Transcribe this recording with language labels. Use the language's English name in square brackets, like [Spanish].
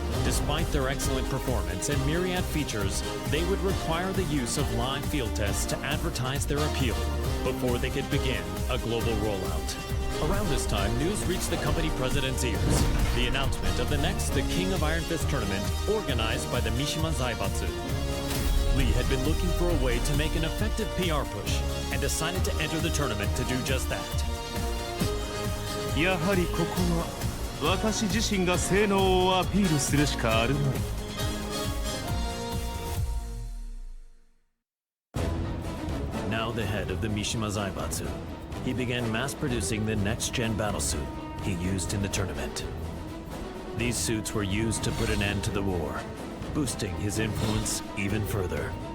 [English] Despite their excellent performance and myriad features, they would require the use of live field tests to advertise their appeal before they could begin a global rollout. Around this time, news reached the company president's ears. The announcement of the King of Iron Fist tournament organized by the Mishima Zaibatsu. Lee had been looking for a way to make an effective PR push and decided to enter the tournament to do just that. [Japanese] やはりここは私自身が性能をアピールするしかあるまい。 [English] Now the head of the Mishima Zaibatsu, he began mass-producing the next-gen battlesuit he used in the tournament. These suits were used to put an end to the war, boosting his influence even further.